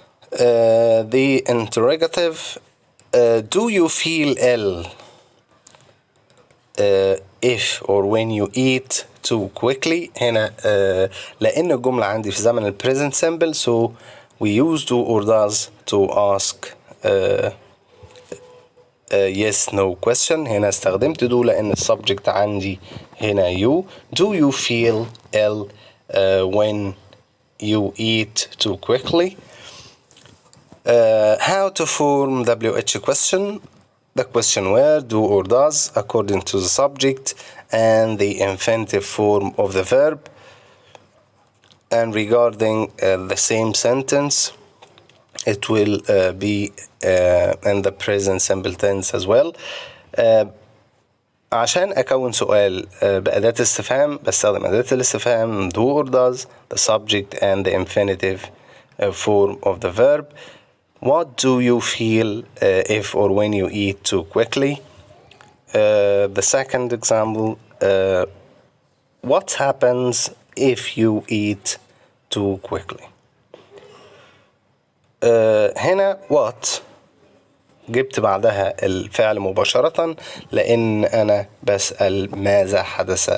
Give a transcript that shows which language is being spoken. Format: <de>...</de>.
<en>The interrogative, do you feel ill if or when you eat too quickly.</en> <ar>هنا لأن الجملة عندي في زمن ال</ar> <en>present simple so we use do or does to ask yes no question.</en> <ar>هنا استخدمت do لأن السبجكت عندي هنا you.</ar> <en>Do you feel ill when you eat too quickly? How to form WH question. The question word do or does according to the subject and the infinitive form of the verb. And regarding the same sentence, it will be in the present simple tense as well.</en> <ar>عشان أكون سؤال بأداة استفهام بستخدم أداة الاستفهام</ar> <en>do or does, the subject and the infinitive form of the verb. What do you feel if or when you eat too quickly? The second example, what happens if you eat too quickly?</en> <ar>هنا what جبت بعدها الفعل مباشرة لأن أنا بسأل ماذا حدث.</ar>